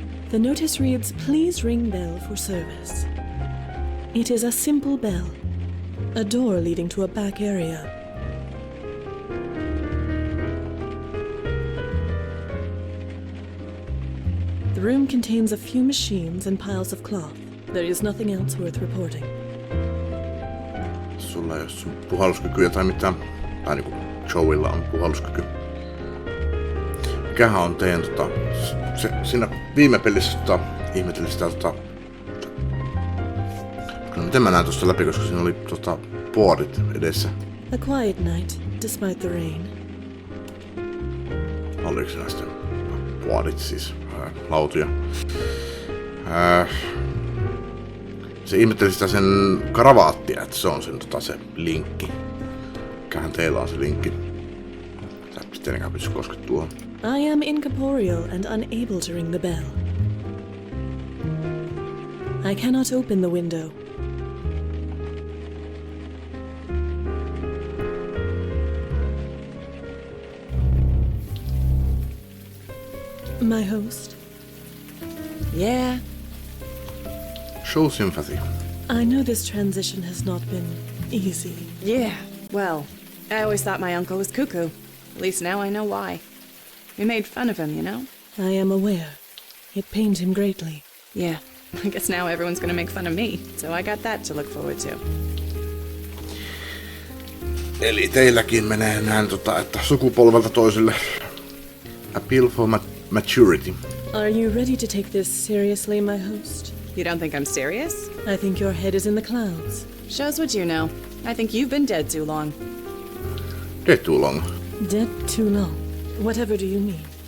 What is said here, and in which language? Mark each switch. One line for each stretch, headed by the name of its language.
English: The notice reads, "Please ring bell for service." It is a simple bell. A door leading to a back area. The room contains a few machines and piles of cloth. There is nothing else worth reporting.
Finnish: Sulla ei ole sun puhalluskykyä tai mitään. Tai niinku Joella on puhalluskyky. Mikähän on teidän siinä viime pelissä ihmetelin sitä miten mä näen tosta läpi, koska siinä oli boardit edessä.
English: A quiet night, despite the rain.
Finnish: Oliko siinä sitten boardit siis lautuja. Se ihmetteli sitä sen kravaattia, että se on sen se linkki. Mikähän teillä on se linkki? Sä et tietenkään pysty koskemaan tuohon.
English: I am incorporeal and unable to ring the bell. I cannot open the window. My host? Yeah. Show sympathy. I know this transition has not been easy. Yeah. Well, I always thought my uncle was cuckoo. At least now I know why. We made fun of him, you know? I am aware. It pained him greatly. Yeah. I guess now everyone's gonna make fun of me, so I got that to look forward to.
Finnish: Eli teilläkin menee näin että sukupolvelta toiselle.
English: Appeal for maturity. Are you ready to take this seriously, my host? You don't think I'm serious? I think your head is in the clouds. Shows what you know. I think you've been dead too long. Dead too long. Dead too long. Whatever do you mean?